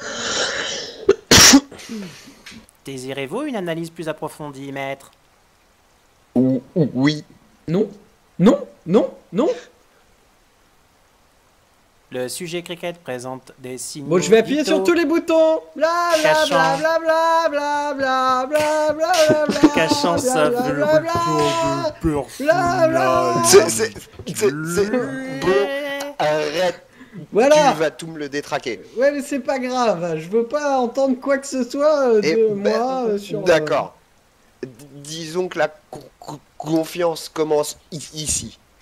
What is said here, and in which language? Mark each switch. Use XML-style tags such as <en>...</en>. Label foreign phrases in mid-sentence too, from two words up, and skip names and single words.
<fr>Désirez-vous une analyse plus approfondie, maître? Oui. Non. Le sujet cricket présente des signes. Bon, je vais appuyer sur tous les boutons. Bla bla bla bla bla bla bla bla bla bla. Cachant sa C'est bon. Arrête. Voilà. Tu vas tout me le détraquer. Ouais, mais c'est pas grave. Je veux pas entendre quoi que ce soit de moi sur. D'accord. Disons que la confiance commence ici.</fr>